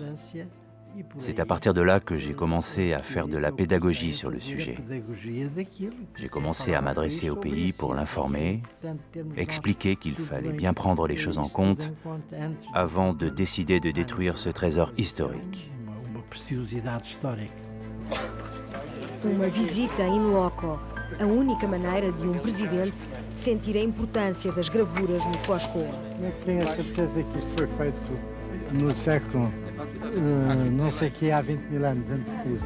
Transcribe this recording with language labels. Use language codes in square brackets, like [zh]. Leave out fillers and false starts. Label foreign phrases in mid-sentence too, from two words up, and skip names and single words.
[fr] C'est à partir de là que j'ai commencé à faire de la pédagogie sur le sujet. J'ai commencé à m'adresser au pays pour l'informer, expliquer qu'il fallait bien prendre les choses en compte avant de décider de détruire ce trésor historique. [pt] Uma visita [la] in loco, [pt] a única maneira de presidente sentir a importância das gravuras no Foz-Coa. Eu tenho a certeza que isso foi feito no século, não sei que há 20 mil anos antes de Cristo.